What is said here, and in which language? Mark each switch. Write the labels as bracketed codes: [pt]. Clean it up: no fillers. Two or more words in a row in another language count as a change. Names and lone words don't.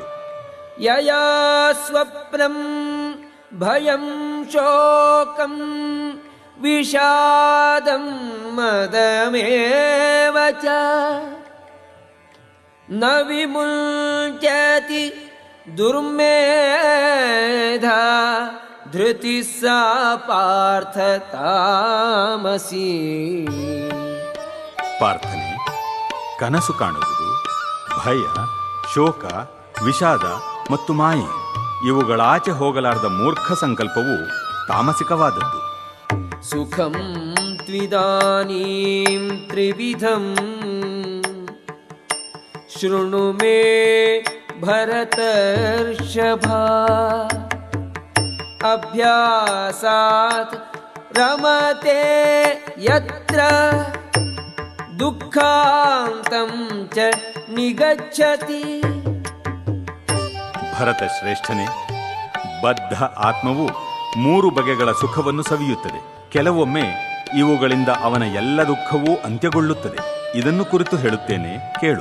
[sa] ಯಯಾ ಸ್ವಪ್ನಂ ಭಯಂ ಶೋಕಂ ವಿಷಾದಂ ಮದಮೇವ ಚ ನ ವಿಮುಂಚತಿ ದುರ್ಮೇಧಾ ಧೃತಿ ಸಾ ಪಾರ್ಥ ತಾಮಸಿ. [kn] ಪ್ರಾರ್ಥನೆ. ಕನಸು ಕಾಣುವುದು, ಭಯ, ಶೋಕ, ವಿಷಾದ ಮತ್ತು ಮಾಯೆ ಇವುಗಳಾಚೆ ಹೋಗಲಾರದ ಮೂರ್ಖ ಸಂಕಲ್ಪವು ತಾಮಸಿಕವಾದದ್ದು. [sa] ಸುಖಂ ತ್ವಿದಾನೀಂ ತ್ರಿವಿಧಂ ಶೃಣು ಮೇ ಭರತರ್ಷಭಾ ಅಭ್ಯಾಸಾತ್ ರಮತೆ ಯತ್ರ ದುಃಖಾಂತಂ ಚ ನಿಗಚ್ಚತಿ. [kn] ಭರತ ಶ್ರೇಷ್ಠನೇ, ಬದ್ಧ ಆತ್ಮವು 3 ಬಗೆಗಳ ಸುಖವನ್ನು ಸವಿಯುತ್ತದೆ. ಕೆಲವೊಮ್ಮೆ ಇವುಗಳಿಂದ ಅವನ ಎಲ್ಲ ದುಃಖವೂ ಅಂತ್ಯಗೊಳ್ಳುತ್ತದೆ. ಇದನ್ನು ಕುರಿತು ಹೇಳುತ್ತೇನೆ, ಕೇಳು.